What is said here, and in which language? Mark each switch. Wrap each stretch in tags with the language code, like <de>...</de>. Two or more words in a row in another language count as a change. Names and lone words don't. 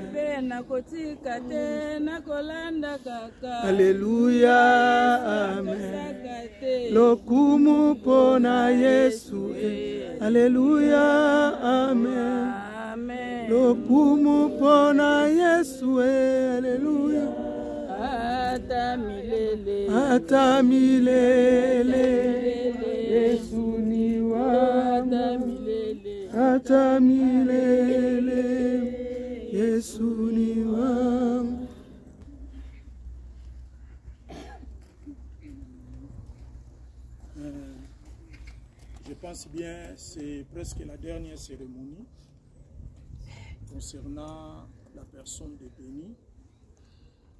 <ln>Alléluia, amen. Lokumu pona Yesu. Alléluia, amen. Lokumu pona Yesu.</ln> <sw>Alléluia. Ata milele. Yesu ni wangu. Ata milele. Yesu ni wangu.</sw> <fr>Je pense bien, c'est presque la dernière cérémonie concernant la personne de Béni.</fr>